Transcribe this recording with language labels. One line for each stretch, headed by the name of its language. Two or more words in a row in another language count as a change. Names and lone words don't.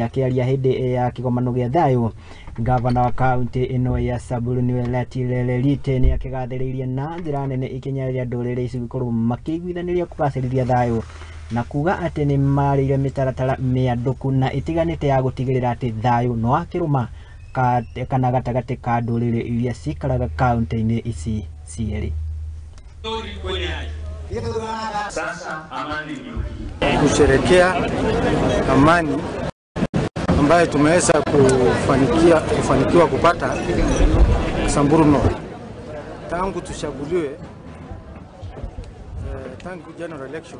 Kikuyu: Akĩaria hĩndĩ ya kĩgomano gĩa thayũ, gavana wa kaunti ĩno ya Samburu nĩwe Letile Lelit nĩ akĩgathĩrĩirie na njĩra nene ikinya rĩrĩa ndũrĩrĩ ici gũkorwo makĩiguithanĩria kũgacĩrithia thayũ na kuga atĩ nĩ marĩire mĩtaratara mĩandũku na itiganĩte ya gũtigĩrĩra atĩ thayũ no akĩrũma kana gatagatĩ ka ndũrĩrĩ iria cikaraga kaunti-inĩ ici cierĩ.
Swahili: Kusherekea amani ambayo tumeweza kufanikiwa kupata Samburu North tangu tuchaguliwe, tangu
English: general election.